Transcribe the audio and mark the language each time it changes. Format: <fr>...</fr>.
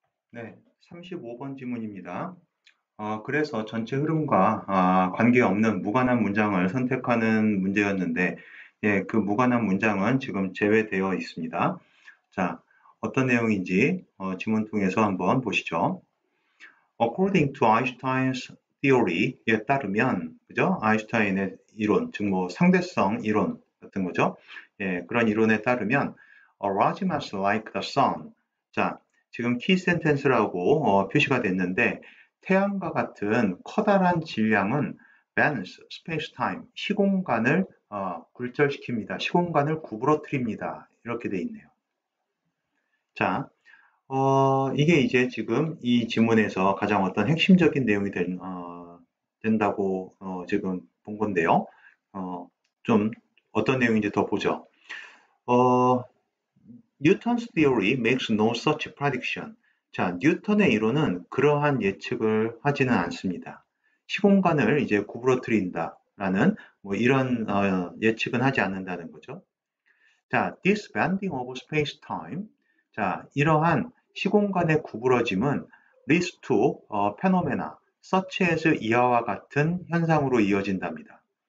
<ko>네, 35번 지문입니다. 그래서 전체 흐름과 관계없는 무관한 문장을 선택하는 문제였는데 예, 그 무관한 문장은 지금 제외되어 있습니다. 자, 어떤 내용인지 지문 통해서 한번 보시죠.</ko> <en>According to Einstein's theory</en> <ko>에 따르면, 그죠? 아인슈타인의 이론, 즉 뭐 상대성 이론 같은 거죠. 예, 그런 이론에 따르면</ko> <en>A large mass like the sun,</en> <ko>자, 지금 키 센텐스라고 표시가 됐는데 태양과 같은 커다란 질량은 balance, space, time, 시공간을 굴절시킵니다. 시공간을 구부러뜨립니다. 이렇게 돼 있네요. 자, 이게 이제 지금 이 지문에서 가장 어떤 핵심적인 내용이 된다고 지금 본 건데요. 좀 어떤 내용인지 더 보죠.</ko> <en>Newton's theory makes no such prediction.</en> <ko>자, 뉴턴의 이론은 그러한 예측을 하지는 않습니다. 시공간을 이제 구부러뜨린다라는 뭐 이런 예측은 하지 않는다는 거죠.</ko> <en>자, this bending of space-time.</en> <ko>자, 이러한 시공간의 구부러짐은</ko> <en>leads to phenomena such as</en> <ko>이하와 같은 현상으로 이어진답니다.</ko>